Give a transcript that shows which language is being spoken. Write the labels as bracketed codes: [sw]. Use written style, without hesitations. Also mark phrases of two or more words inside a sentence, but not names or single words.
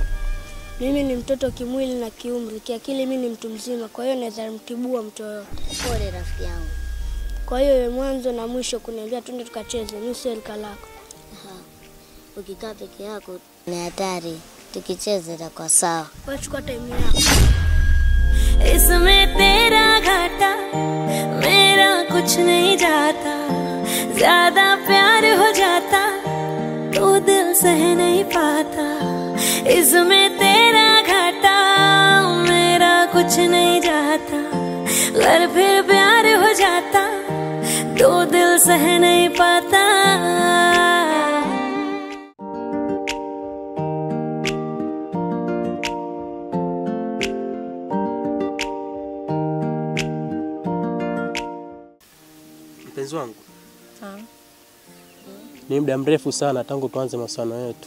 [sw] Mimi ni mtoto kimwili na kiumri, kiakili mimi ni mtu mzima, kwa hiyo naweza mtibua mtu yoyote. Pole rafiki yangu. Kwa hiyo wewe mwanzo na mwisho kuniambia twende tukacheze, mimi si rika lako. Ukikaa peke yako ni hatari. Tukicheze itakuwa sawa. Wewe chukua time yako. [hi] इसमें तेरा घाटा मेरा कुछ नहीं जाता, ज्यादा प्यार हो जाता तो दिल सह नहीं पाता। इसमें तेरा घाटा मेरा कुछ नहीं जाता, अगर फिर प्यार हो जाता तो दिल सह नहीं पाता। [sw] Mpenzi wangu, ni muda mrefu sana tangu tuanze masomo yetu.